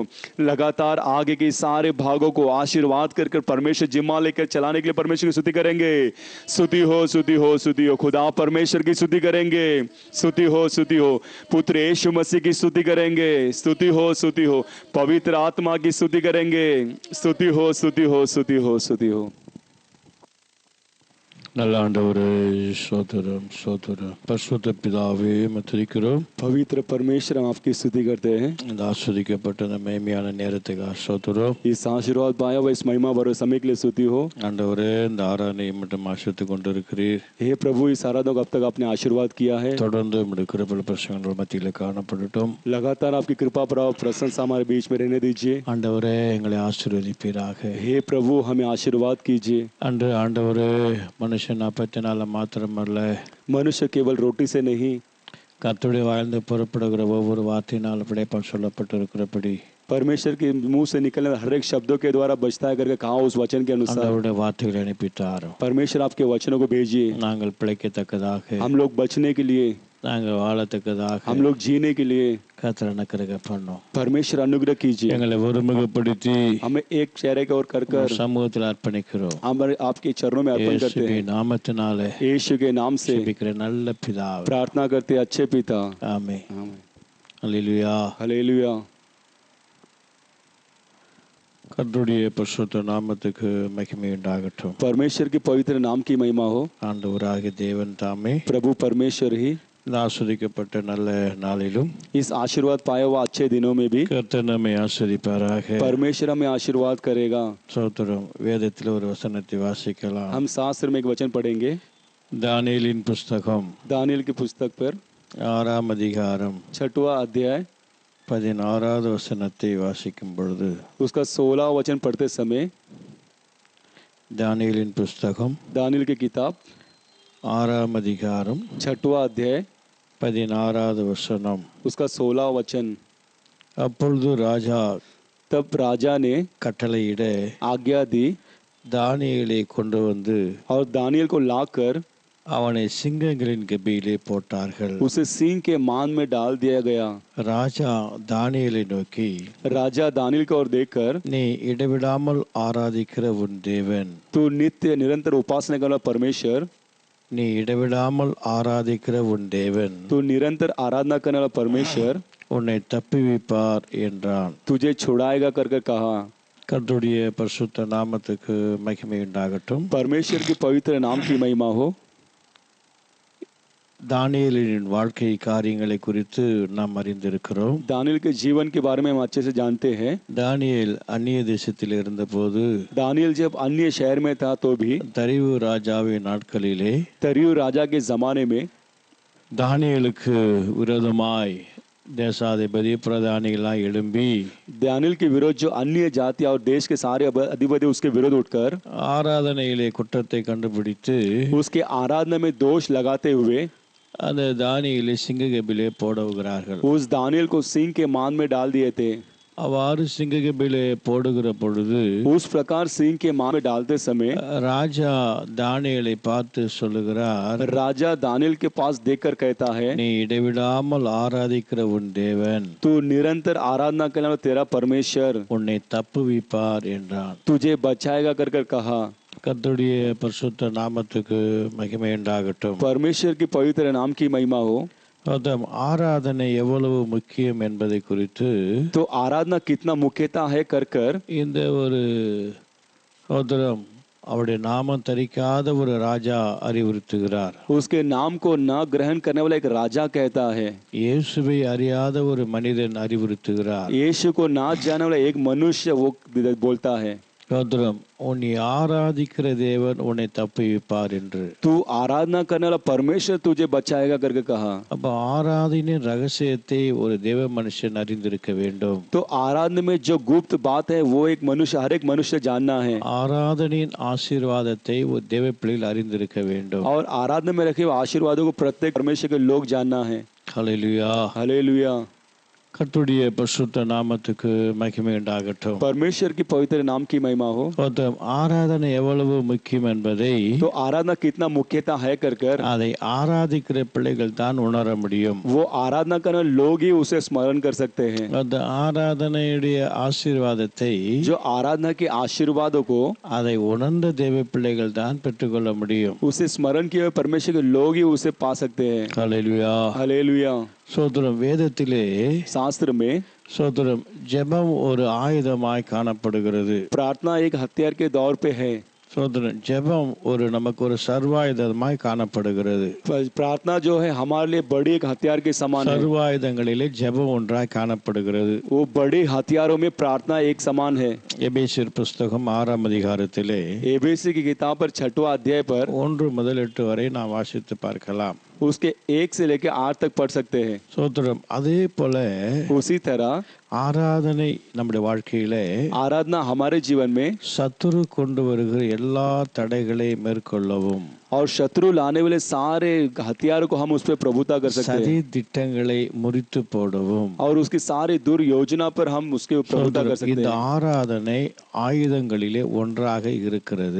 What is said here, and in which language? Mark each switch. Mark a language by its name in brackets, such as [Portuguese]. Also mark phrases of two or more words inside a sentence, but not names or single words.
[Hindi] लगातार आगे के सारे भागों को आशीर्वाद कर परमेश्वर जिम्मा लेकर चलाने के लिए परमेश्वर की स्तुति करेंगे। स्तुति हो, स्तुति हो, स्तुति हो। खुदा परमेश्वर की स्तुति करेंगे। स्तुति हो, स्तुति हो। पुत्र यीशु मसीह की स्तुति करेंगे। स्तुति हो, स्तुति हो। पवित्र आत्मा की स्तुति करेंगे। स्तुति हो, स्तुति हो, स्तुति हो, स्तुति हो। [Tamil] நல்ல ஆண்டவரே, ஸ்தோத்திரம் ஸ்தோத்திரம். பரிசுத்த பிதாவே, துதிக்கிறோம். [Hindi] पवित्र परमेश्वर, हम आपकी स्तुति करते हैं। [Tamil] இந்த ஆசீர்வதிக்கப்பட்ட இந்த மேன்மையான நேரத்துக்கு ஸ்தோத்திரம். [Hindi] इस आशीर्वाद पाया हुआ इस महिमा भरे समय के लिए स्तुति हो। [Tamil] ஆண்டவரே, இந்த ஆராதனை மட்டும் ஆசிரித்து கொண்டிருக்கிறீர். [Hindi] हे प्रभु, इस आराधना को अब तक आपने आशीर्वाद किया है। [Tamil] தொடர்ந்து உம்முடைய கிருபை பிரசங்கங்கள் மத்தியில் காணப்படட்டும். [Hindi] लगातार आपकी कृपा प्रभाव प्रशंसा हमारे बीच में रहने दीजिए। [Tamil] ஆண்டவரே, எங்களை ஆசீர்வதிப்பீராக. [Hindi] हे प्रभु, हमें आशीर्वाद कीजिए। [Tamil] அன்று ஆண்டவரே, மனுஷன் அப்பத்தினால மாத்திரமல்ல, [Hindi] मनुष्य केवल रोटी से नहीं, [Tamil] கர்த்தருடைய வாழ்ந்து புறப்படுகிற ஒவ்வொரு வார்த்தையினால் படைப்பால் சொல்லப்பட்டிருக்கிறபடி [Hindi] परमेश्वर के मुंह से निकलने वाले हर एक शब्दों के द्वारा बचता है करके कहा उस वचन के अनुसार [Tamil] ஆண்டவருடைய வார்த்தைகளை அனுப்பித்தார். [Hindi] परमेश्वर आपके वचनों को भेजिए। [Tamil] நாங்கள் பிழைக்கத்தக்கதாக, [Hindi] हम लोग बचने के लिए, [Tamil] நாங்கள் வாழத்தக்கதாக, [Hindi] हम लोग जीने के लिए [Tamil] கர்த்தர் அனுக்கிரக பண்ணும். [Hindi] परमेश्वर अनुग्रह कीजिए। [Tamil] எங்களை ஒருமுகப்படுத்தி [Hindi] हमें एक चेहरे के और कर [Tamil] சமூகத்தில் அர்ப்பணிக்கிறோம். [Hindi] हम आपके चरणों में अर्पण करते हैं। [Tamil] நாமத்தினாலே [Hindi] यीशु के नाम से [Tamil] ஜெபிக்கிற நல்ல பிதாவே, [Hindi] प्रार्थना करते हैं, अच्छे पिता। [Tamil] ஆமென். அல்லேலூயா. [Hindi] हालेलुया। [Tamil] கர்த்தருடைய பரிசுத்த நாமத்துக்கு மகிமை உண்டாகட்டும். [Hindi] परमेश्वर के पवित्र नाम की महिमा हो। [Tamil] ஆண்டவராகிய தேவன் தாமே [Hindi] प्रभु परमेश्वर ही [Tamil] இந்த ஆசீர்வதிக்கப்பட்ட நல்ல நாளிலும் [Hindi] इस आशीर्वाद पाए हुआ अच्छे दिनों में भी [Tamil] கர்த்தர் நம்மை ஆசீர்வதிப்பாராக. [Hindi] परमेश्वर हमें आशीर्वाद करेगा। [Tamil] ஸ்தோத்திரம். வேதத்தில் ஒரு வசனத்தை வாசிக்கலாம். [Hindi] हम शास्त्र में एक वचन पढ़ेंगे। [Tamil] தானியேலின் புஸ்தகம் [Hindi] दानियल की पुस्तक पर [Tamil] 6ஆம் அதிகாரம் [Hindi] 6वां अध्याय [Tamil] 16வது வசனத்தை வாசிக்கும் பொழுது, [Hindi] उसका 16वां वचन पढ़ते समय, [Tamil] தானியேலின் புஸ்தகம் [Hindi] दानियल की किताब [Tamil] 6ஆம் அதிகாரம் [Hindi] 6वां अध्याय [Tamil] 16வது வசனம். [Hindi] उसका 16वां वचन। [Tamil] அப்பொழுது ராஜா [Hindi] तब राजा ने [Tamil] கட்டளையிட [Hindi] आज्ञा दी [Tamil] தானியேலை கொண்டு வந்து [Hindi] और दानियल को लाकर [Tamil] அவனை சிங்கங்களின் கெபியிலே போட்டார்கள். [Hindi] उसे सिंह के मान में डाल दिया गया। [Tamil] ராஜா தானியேலை நோக்கி, [Hindi] राजा दानियल को और देखकर, [Tamil] நீ இடைவிடாமல் ஆராதிக்கிற உன் தேவன், [Hindi] तू नित्य निरंतर उपासना करने वाला परमेश्वर, [Tamil] நீ இடைவிடாமல் ஆராதிக்கிற உன் தேவன் [Hindi] तू निरंतर आराधना करने वाला परमेश्वर [Tamil] உன்னை தப்புவிப்பார் என்றான். [Hindi] तुझे छुड़ाएगा करके कहा। [Tamil] கர்த்தருடைய பரிசுத்த நாமத்துக்கு மகிமை உண்டாகட்டும். [Hindi] परमेश्वर के पवित्र नाम की महिमा हो। [Tamil] தானியேலின் வாழ்க்கை காரியங்களை குறித்து நாம் அறிந்திருக்கிறோம். [Hindi] दानियल के जीवन के बारे में हम अच्छे से जानते हैं। [Tamil] தானியேல் அந்நிய தேசத்தில் இருந்தபோது, [Hindi] दानियल जब अन्य शहर में था तो भी [Tamil] தரிவு ராஜாவின் நாட்களிலே [Hindi] तरियु राजा के जमाने में [Tamil] தானியேலுக்கு விரோதமாய் தேசாதிபதி பிரதானிகளாய் எழும்பி [Hindi] दानियल के विरोध जो अन्य जाति और देश के सारे अधिपति उसके विरोध उठकर [Tamil] ஆராதனையிலே குற்றத்தை கண்டுபிடித்து [Hindi] उसके आराधना में दोष लगाते हुए [Tamil] அந்த தானியேலை சிங்க கெபியிலே போடுகிறார்கள். [Hindi] उस दानियल को सिंह के मान में डाल दिए थे। [Tamil] அவ்வாறு சிங்ககபிலே போடுகிற பொழுது [Hindi] उस प्रकार सिंह के मां में डालते समय [Tamil] ராஜா தானியேலை பார்த்து சொல்லுகிறார், [Hindi] राजा दानियल के पास देखकर कहता है, [Tamil] நீ இடைவிடாமல் ஆராதிக்கிற உன் தேவன் [Hindi] तू निरंतर आराधना करने वाला तेरा परमेश्वर [Tamil] உன்னை தப்புவிப்பார் என்றான். [Hindi] तुझे बचाएगा कर कर कहा। [Tamil] கர்த்தருடைய பரிசுத்த நாமத்துக்கு மகிமை உண்டாகட்டும். [Hindi] परमेश्वर की पवित्र नाम की महिमा हो। [Tamil] அதான் ஆராதனை எவ்வளவு முக்கியம் என்பதை குறித்து [Hindi] तो आराधना कितना मुख्यता है कर कर [Tamil] இந்த ஒரு சோதரம் அவருடைய நாமம் தரிக்காத ஒரு ராஜா அறிவுறுத்துகிறார். [Hindi] उसके नाम को न ग्रहण करने वाला एक राजा कहता है। [Tamil] இயேசுவை அறியாத ஒரு மனிதன் அறிவுறுத்துகிறார். [Hindi] यीशु को ना जानने वाला एक मनुष्य वो बोलता है, [Tamil] சோதரம் உன்னை ஆராதிக்கிற தேவன் உன்னை தப்புவிப்பார் என்று. [Hindi] तू आराधना करने वाला परमेश्वर तुझे बचाएगा करके कहा। [Tamil] அப்ப ஆராதனையின் ரகசியத்தை ஒரு தேவ மனுஷன் அறிந்திருக்க வேண்டும். [Hindi] तो आराधना में जो गुप्त बात है वो एक मनुष्य, हर एक मनुष्य जानना है। [Tamil] ஆராதனையின் ஆசீர்வாதத்தை ஒரு தேவ பிள்ளைகள் அறிந்திருக்க வேண்டும். [Hindi] और आराधना में रखे हुए आशीर्वादों को प्रत्येक परमेश्वर के लोग जानना है। [Tamil] ஹல்லேலூயா. [Hindi] हालेलुया। [Tamil] கர்த்தருடைய பரிசுத்த நாமத்துக்கு மகிமை உண்டாகட்டும். [Hindi] परमेश्वर की पवित्र नाम की महिमा हो। [Tamil] சோதரம் ஆராதனை எவ்வளவு முக்கியம் என்பதை [Hindi] तो आराधना कितना मुख्यता है कर कर [Tamil] அதை ஆராதிக்கிற பிள்ளைகள் தான் உணர முடியும். [Hindi] वो आराधना करने वाले लोग ही उसे स्मरण कर सकते हैं। [Tamil] அந்த ஆராதனையுடைய ஆசீர்வாதத்தை [Hindi] जो आराधना के आशीर्वादों को [Tamil] அதை உணர்ந்த தேவ பிள்ளைகள் தான் பெற்றுக்கொள்ள முடியும். [Hindi] उसे स्मरण किए हुए परमेश्वर के लोग ही उसे पा सकते हैं। [Tamil] ஹல்லேலூயா. [Hindi] हालेलुया। [Tamil] சோதரம் வேதத்திலே [Hindi] शास्त्र में [Tamil] சோதரம் ஜெபம் ஒரு ஆயுதமாய் காணப்படுகிறது. [Hindi] प्रार्थना एक हथियार के दौर पे है। [Tamil] சோதரம் ஜெபம் ஒரு நமக்கு ஒரு சர்வாயுதமாய் காணப்படுகிறது. [Hindi] प्रार्थना जो है हमारे लिए बड़ी एक हथियार के समान है। [Tamil] சர்வாயுதங்களிலே ஜெபம் ஒன்றாய் காணப்படுகிறது. [Hindi] वो बड़े हथियारों में प्रार्थना एक समान है। [Tamil] எபேசியர் புஸ்தகம் 6ஆம் அதிகாரத்திலே [Hindi] एबेसी की किताब पर 6वां अध्याय पर [Tamil] 1 முதல் 8 வரை நாம் வாசித்து பார்க்கலாம். [Hindi] उसके 1 से लेकर 8 तक पढ़ सकते हैं। [Tamil] சோதரம் அதே போல [Hindi] उसी तरह [Tamil] ஆராதனை நம்முடைய வாழ்க்கையிலே [Hindi] आराधना हमारे जीवन में [Tamil] சத்துரு கொண்டு வருகிற எல்லா தடைகளை மேற்கொள்ளவும் [Hindi] और शत्रु लाने वाले सारे हथियारों को हम उस पर प्रभुता कर सकते [Tamil] சதி [Hindi] हैं [Tamil] திட்டங்களை முறித்து போடவும் [Hindi] और उसकी सारी दुर्योजना पर हम उसके प्रभुता कर सकते [Tamil] இந்த [Hindi] हैं। [Tamil] ஆராதனை ஆயுதங்களிலே ஒன்றாக இருக்கிறது.